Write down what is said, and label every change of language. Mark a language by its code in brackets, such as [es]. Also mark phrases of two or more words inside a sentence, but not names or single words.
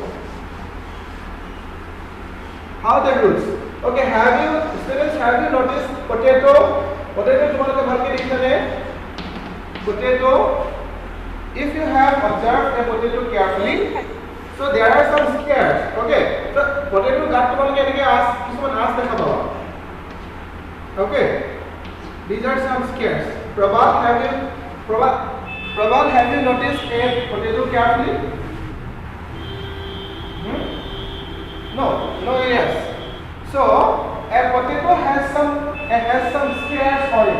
[en] How the roots? Okay. Students, have you noticed potato? [as] Potato তোমালোকে ভালকে দেখিছানে? [en] Potato. If you have observed a potato carefully, so there are some scars. Okay. So [as] potato gat তোমালোকে এনেকে কিছুমান আঁচ দেখা পাবা. [en] Okay. These are some scars. Prabal, have you noticed a potato carefully? No, yes. So a potato has some scars on it.